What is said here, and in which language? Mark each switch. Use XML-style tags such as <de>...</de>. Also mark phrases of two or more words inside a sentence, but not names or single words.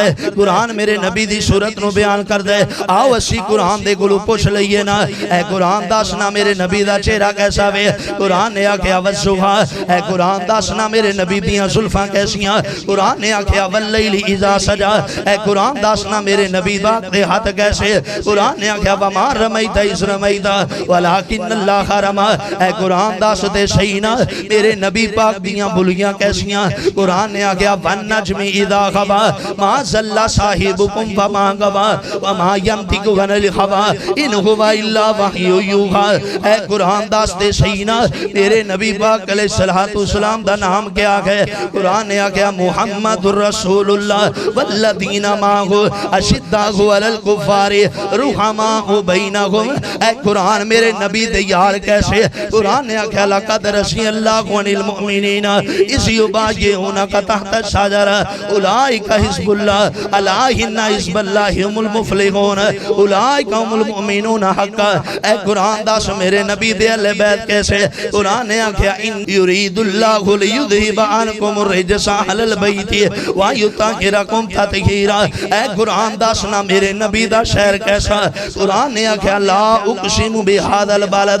<pa>ਹੈ ਕੁਰਾਨ ਮੇਰੇ ਨਬੀ ਦੀ ਸੂਰਤ ਨੂੰ ਬਿਆਨ ਕਰਦਾ ਹੈ ਆਓ ਅਸੀਂ ਕੁਰਾਨ ਦੇ ਕੋਲੋਂ ਪੁੱਛ ਲਈਏ ਨਾ ਏ ਕੁਰਾਨ ਦੱਸਣਾ ਮੇਰੇ ਨਬੀ ਦਾ ਚਿਹਰਾ ਕੈਸਾ ਵੇ ਕੁਰਾਨ ਨੇ ਆਖਿਆ ਵਜ਼ੁਹਾ ਏ ਕੁਰਾਨ ਦੱਸਣਾ ਮੇਰੇ ਨਬੀ ਦੀਆਂ ਜ਼ੁਲਫ਼ਾਂ ਕੈਸੀਆਂ ਕੁਰਾਨ ਨੇ ਆਖਿਆ ਵੱਲੈਲੀ</pa> <ar>إذا سجى</ar> <pa>ਏ ਕੁਰਾਨ ਦੱਸਣਾ ਮੇਰੇ ਨਬੀ ਦਾ ਦੇ ਹੱਥ ਕੈਸੇ ਕੁਰਾਨ ਨੇ ਆਖਿਆ</pa> <ar>وما رميت إذ رميت ولكن الله رمى</ar> <pa>ਏ ਕੁਰਾਨ ਦੱਸ ਦੇ ਸਹੀ ਨਾ ਮੇਰੇ ਨਬੀ ਪਾਕ ਦੀਆਂ ਬੁੱਲ੍ਹੀਆਂ ਕੈਸੀਆਂ ਕੁਰਾਨ ਨੇ ਆਖਿਆ</pa> <ar>والنجم إذا هوى ما ضل صاحبكم وما غوى وما ينطق عن الهوى إن هو إلا وحي يوحى</ar> <pa>ਏ ਕੁਰਾਨ ਦੱਸ ਦੇ ਸਹੀ ਨਾ ਮੇਰੇ ਨਬੀ ਪਾਕ</pa> <ar>عليه الصلاة والسلام</ar> <pa>ਦਾ ਨਾਮ ਕਿਆ ਹੈ ਕੁਰਾਨ ਨੇ ਆਖਿਆ</pa> <ar>محمد رسول الله والذين معه أشداء على الكفار رحماء بينهم</ar> <pa>ਏ ਕੁਰਾਨ ਮੇਰੇ ਨਬੀ ਦੇ ਯਾਰ ਕੈਸੇ ਕੁਰਾਨ ਨੇ ਆਖਿਆ</pa> <ar>لقد رضي الله عن المؤمنين إذ يبايعونك تحت الشجرة أولئك حزب الله ألا إن حزب الله هم المفلحون أولئك هم المؤمنون حقا</ar> <pa>ਏ ਕੁਰਾਨ ਦੱਸ ਮੇਰੇ ਨਬੀ ਦੇ ਅਹਿਲੇ ਬੈਤ ਕੈਸੇ ਕੁਰਾਨ ਨੇ ਆਖਿਆ</pa> <ar>إنما يريد الله ليذهب عنكم الرجس أهل البيت ويطهركم تطهيرا.</ar> <pa>ਐ ਕੁਰਾਨ ਦੱਸਣਾ ਮੇਰੇ ਨਬੀ ਦਾ ਸ਼ਹਿਰ ਕੈਸਾ। ਕੁਰਾਨ ਨੇ ਆਖਿਆ</pa> <ar>لا أقسم بهذا البلد.</ar>